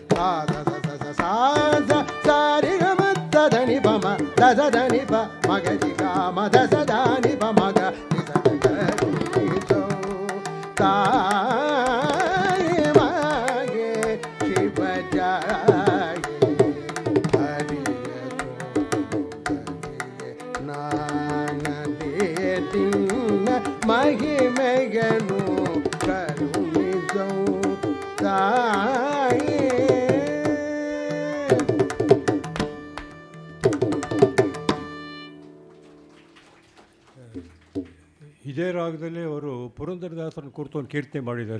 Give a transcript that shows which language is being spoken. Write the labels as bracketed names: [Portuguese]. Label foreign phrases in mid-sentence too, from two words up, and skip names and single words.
[Kannada] ಸಾರಿಗ ಮದ ಸದನಿ ಬಮ ದಸದನಿ ಬ ಮಗರಿ ಗ ಮದ ಸದಾನಿ ಬ ಮಗ ತಾಯೇ ಮಾಯೇ ಶಿವ ಜಾಯೇ ಹರಿಯ ಸೋದರಿಯೇ ನಾನರಿಯೇ ನಿನ್ನ ಮಹಿಮೆಯನು ಕರುಣಿಸೋ ತಾಯೇ. ಇದೇ ರಾಗದಲ್ಲಿ ಅವರು ಪುರಂದರದಾಸರನ್ನು ಕುರಿತು ಒಂದು ಕೀರ್ತನೆ ಮಾಡಿದ್ದಾರೆ.